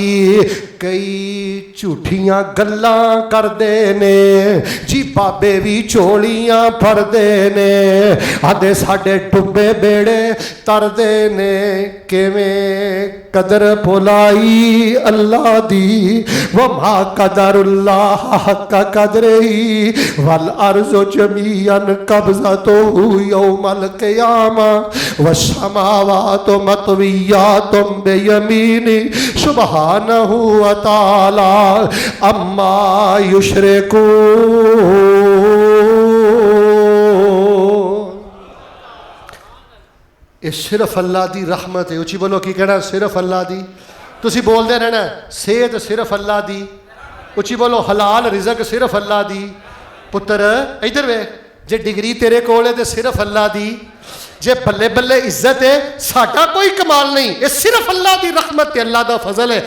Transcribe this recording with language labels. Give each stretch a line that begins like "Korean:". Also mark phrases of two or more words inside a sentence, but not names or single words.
Punjabi: کئی جھوٹیاں گلاں کردے نے جی، بابے بھی چولیاں پھردے نے، آدے ساڈے ڈبے بیڑے تردے نے. کویں قدر بھلائی اللہ دی,
Arabic: وما قدر الله حق قدره، والأرض جميعا قبضته يوم القيامة، والسماوات مطويات بيمينه، سبحانه وتعالى عما يشركون.
Punjabi: یہ صرف اللہ دی رحمت ہے. اچی بولو کی کہنا، صرف اللہ دی۔ تسی بولتے رہنا صحت صرف اللہ دی. اچی بولو حلال رزق صرف اللہ دی۔ پتر ادھر وے، جے ڈگری تیرے کول ہے تو صرف اللہ دی، جے بلے بلے عزت ہے ساڈا کوئی کمال نہیں، یہ صرف اللہ دی رحمت ہے، اللہ دا فضل ہے.